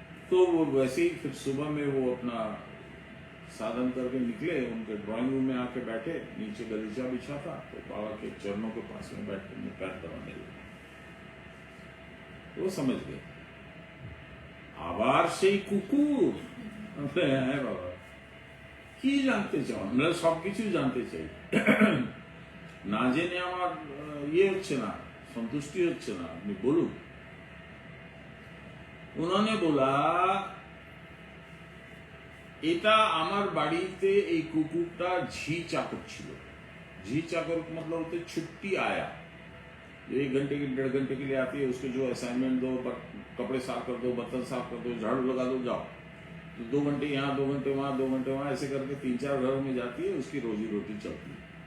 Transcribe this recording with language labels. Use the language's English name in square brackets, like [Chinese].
[Hindi] तो वो वैसे ही फिर सुबह में वो अपना साधन करके निकले, उनके ड्राइंग रूम में आके बैठे, नीचे गलीचा बिछा था, तो बाबा के चरणों के पास में बैठ के मैं पैर दबाने लगा। वो समझ गए, आवार से कुकुर है बाबा, [Bangla] কি জানতে চাও? আমরা সবকিছু জানতে চাই। না জেনে আমার ইয়ে হচ্ছে না, সন্তুষ্টি হচ্ছে না, আপনি বলুন। [Hindi] उन्होंने बोला [Bangla] এটা আমার বাড়িতে এই কুকুরটা ঝি চাকর ছিল। ঝি চাকর [Hindi] मतलब होते छुट्टी आया, 1 घंटे की 1.5 घंटे के लिए आती है, उसको जो असाइनमेंट दो, कपड़े साफ कर दो, बर्तन साफ कर दो, झाड़ू लगा दो, जाओ। तो 2 घंटे यहाँ, 2 घंटे वहां, 2 घंटे वहां, ऐसे करके 3-4 घरों में जाती है, उसकी रोजी रोटी चलती है।